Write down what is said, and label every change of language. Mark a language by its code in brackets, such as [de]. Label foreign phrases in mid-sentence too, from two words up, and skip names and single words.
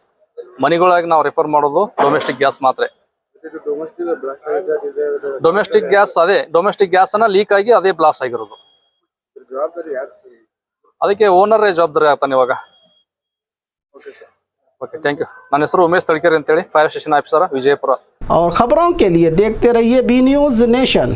[kn] ಮನೆಗಳಿಗೆ ನಾವು ರೆಫರ್ ಮಾಡೋದು [en] domestic gas [kn] ಮಾತ್ರ. [en] domestic gas [kn] ಅನ್ನ ಲೀಕ್ ಆಗಿ ಅದೇ ಬ್ಲಾಸ್ಟ್ ಆಗಿರೋದು. ಅದಕ್ಕೆ ಓನರೇ ಜವಾಬ್ದಾರಿ ಆಗ್ತಾನೆ ಇವಾಗ. [en] okay, thank you. [kn] ನನ್ನ ಹೆಸರು ಉಮೇಶ್ ತಳಕೆರೆ ಅಂತೇಳಿ, [en] fire station officer, [kn] ವಿಜಯಪುರ. [hi] और खबरों के लिए देखते रहिए B News नेशन।